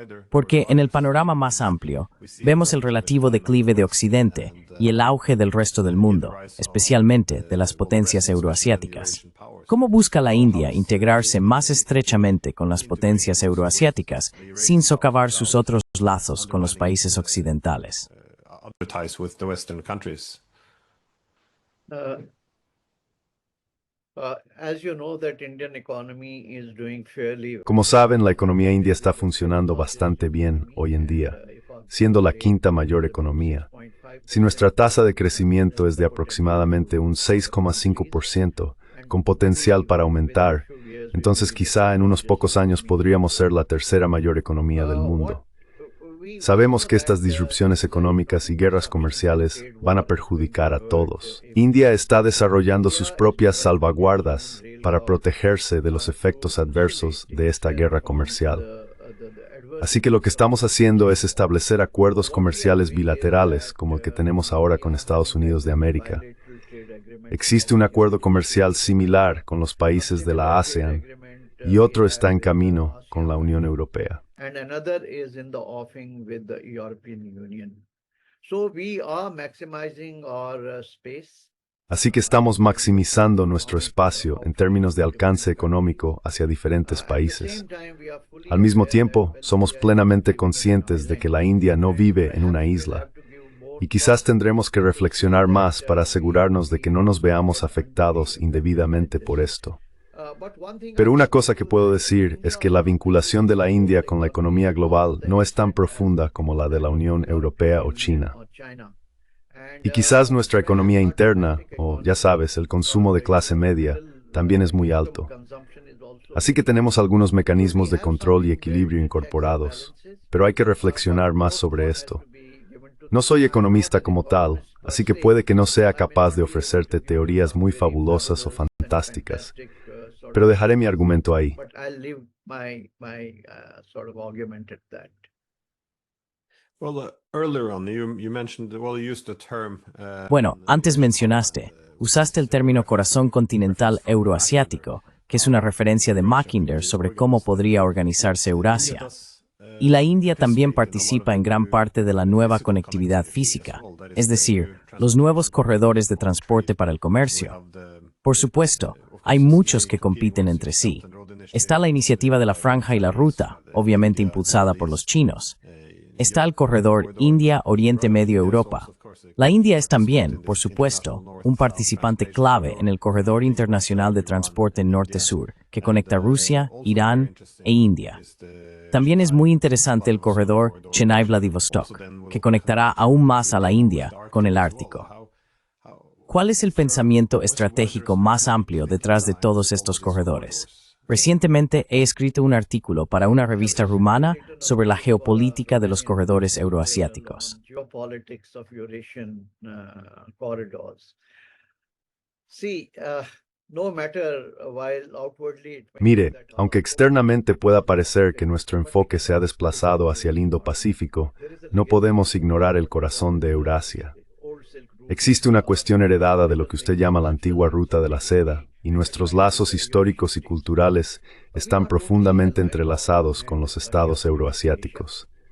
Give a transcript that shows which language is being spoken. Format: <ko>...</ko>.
<es>Porque en el panorama más amplio, vemos el relativo declive de Occidente y el auge del resto del mundo, especialmente de las potencias euroasiáticas. ¿Cómo busca la India integrarse más estrechamente con las potencias euroasiáticas sin socavar sus otros nuestros lazos con los países occidentales.</es> <en>Other ties with the Western countries. As you know, that Indian economy is doing fairly well.</en> <es>Como saben, la economía india está funcionando bastante bien hoy en día, siendo la quinta mayor economía. Si nuestra tasa de crecimiento es de aproximadamente un 6,5%, con potencial para aumentar, entonces quizá en unos pocos años podríamos ser la tercera mayor economía del mundo. Sabemos que estas disrupciones económicas y guerras comerciales van a perjudicar a todos. India está desarrollando sus propias salvaguardas para protegerse de los efectos adversos de esta guerra comercial. Así que lo que estamos haciendo es establecer acuerdos comerciales bilaterales, como el que tenemos ahora con Estados Unidos de América. Existe un acuerdo comercial similar con los países de la ASEAN y otro está en camino con la Unión Europea.</es> <en>And another is in the offing with the European Union. So we are maximizing our space.</en> <es>Así que estamos maximizando nuestro espacio en términos de alcance económico hacia diferentes países. Al mismo tiempo, somos plenamente conscientes de que la India no vive en una isla, y quizás tendremos que reflexionar más para asegurarnos de que no nos veamos afectados indebidamente por esto. Pero una cosa que puedo decir es que la vinculación de la India con la economía global no es tan profunda como la de la Unión Europea o China. Y quizás nuestra economía interna, o ya sabes, el consumo de clase media, también es muy alto. Así que tenemos algunos mecanismos de control y equilibrio incorporados, pero hay que reflexionar más sobre esto. No soy economista como tal, así que puede que no sea capaz de ofrecerte teorías muy fabulosas o fantásticas, pero dejaré mi argumento ahí.</es> <en>But I'll leave my sort of argument at that. Well, earlier on, you mentioned, well, you used the term.</en> <es>Bueno, antes usaste el término corazón continental euroasiático, que es una referencia de Mackinder sobre cómo podría organizarse Eurasia. Y la India también participa en gran parte de la nueva conectividad física, es decir, los nuevos corredores de transporte para el comercio. Por supuesto, hay muchos que compiten entre sí. Está la iniciativa de la Franja y la Ruta, obviamente impulsada por los chinos. Está el corredor India-Oriente Medio-Europa. La India es también, por supuesto, un participante clave en el corredor internacional de transporte norte-sur, que conecta Rusia, Irán e India. También es muy interesante el corredor Chennai-Vladivostok, que conectará aún más a la India con el Ártico. ¿Cuál es el pensamiento estratégico más amplio detrás de todos estos corredores? Recientemente he escrito un artículo para una revista rumana sobre la geopolítica de los corredores euroasiáticos.</es> <en>Geopolitics of Eurasian corridors. See, no matter while outwardly it may</en> <es>Mire,</es> <en>be that</en> <es>aunque externamente pueda parecer que nuestro enfoque se ha desplazado hacia el Indo-Pacífico, no podemos ignorar el corazón de Eurasia. Existe una cuestión heredada de lo que usted llama la antigua ruta de la seda, y nuestros lazos históricos y culturales están profundamente entrelazados con los estados euroasiáticos.</es>